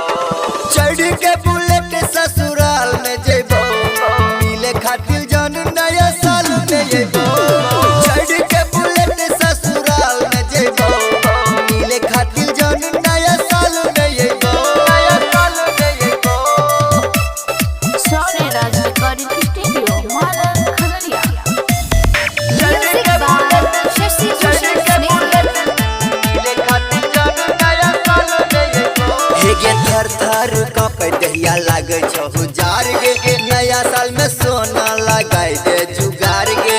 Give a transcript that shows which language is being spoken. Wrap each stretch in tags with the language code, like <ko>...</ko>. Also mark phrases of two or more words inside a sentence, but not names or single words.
<mag>चढ़ के बुलेट ससुराल में जेबो, मिले खातिर जानू नया साल में जेबो। चढ़ के बुलेट ससुराल में जेबो, मिले खातिर जानू नया साल में जेबो। नया साल में जेबो।</mag> <en>Sorry Raj, recording studio, Mala Khanaria.</en> <mag>चढ़ के बुलेट Shashi चढ़ के बुलेट, मिले खातिर जानू नया साल में जेबो। हे गे थर थर कांपे दहिया लागे छहु जार गे, नया साल में सोना लगाई दे जुगार गे।</mag>